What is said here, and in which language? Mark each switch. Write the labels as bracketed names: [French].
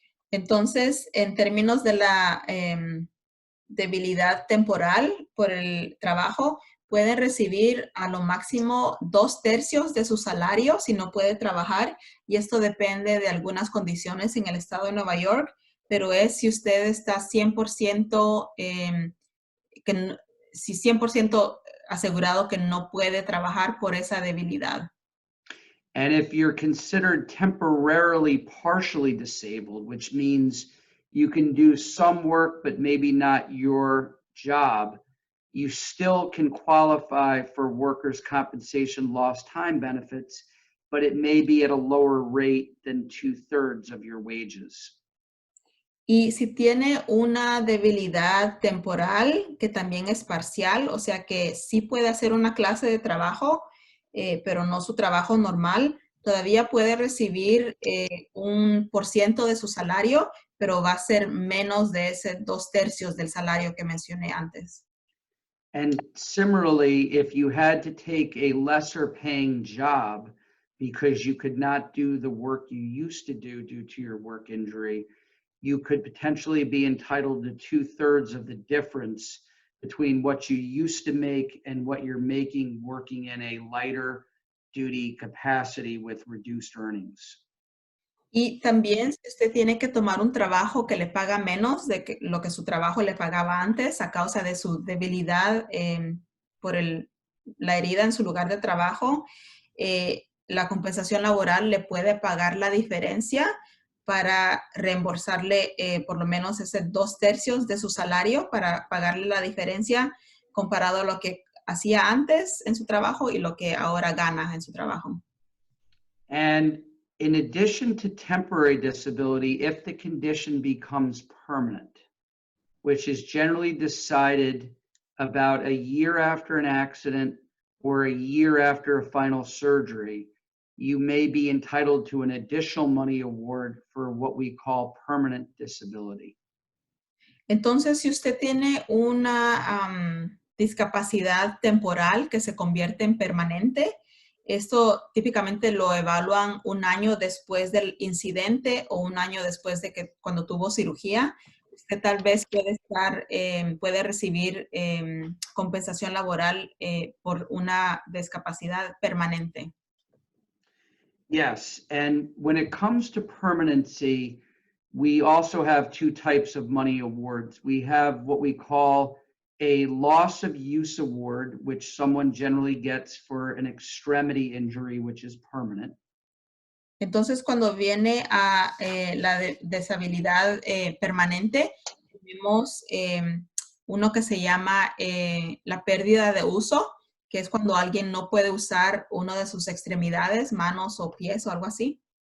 [Spanish] Entonces, en términos de la debilidad temporal por el trabajo, pueden recibir a lo máximo 2/3 de su salario si no puede trabajar, y esto depende de algunas condiciones en el estado de Nueva York, pero es si usted está 100%, si 100% asegurado que no puede trabajar por esa debilidad. [English] And if you're considered temporarily partially disabled, which means you can do some work, but maybe not your job, you still can qualify for workers' compensation lost time benefits, but it may be at a lower rate than 2/3 of your wages. [Spanish] Y si tiene una debilidad temporal, que también es parcial, o sea que sí puede hacer una clase de trabajo, pero no su trabajo normal, todavía puede recibir un % de su salario, pero va a ser menos de ese 2/3 del salario que mencioné antes. [English] And similarly, if you had to take a lesser paying job because you could not do the work you used to do due to your work injury, you could potentially be entitled to 2/3 of the difference between what you used to make and what you're making working in a lighter duty capacity with reduced earnings. [Spanish] Y también si usted tiene que tomar un trabajo que le paga menos de lo que su trabajo le pagaba antes a causa de su debilidad por la herida en su lugar de trabajo, la compensación laboral le puede pagar la diferencia para reembolsarle por lo menos ese 2/3 de su salario para pagarle la diferencia comparado a lo que hacía antes en su trabajo y lo que ahora gana en su trabajo. [English] And in addition to temporary disability, if the condition becomes permanent, which is generally decided about a year after an accident or a year after a final surgery, you may be entitled to an additional money award for what we call permanent disability. [Spanish] Entonces, si usted tiene una discapacidad temporal que se convierte en permanente, esto típicamente lo evalúan un año después del incidente o un año después de que cuando tuvo cirugía. usted tal vez puede recibir compensación laboral por una discapacidad permanente. [English] Yes, and when it comes to permanency, we also have two types of money awards. We have what we call a loss of use award, which someone generally gets for an extremity injury, which is permanent. [Spanish] Entonces, cuando viene a la deshabilidad permanente, tenemos uno que se llama la pérdida de uso, que es cuando alguien no puede usar una de sus extremidades, manos o pies o algo así.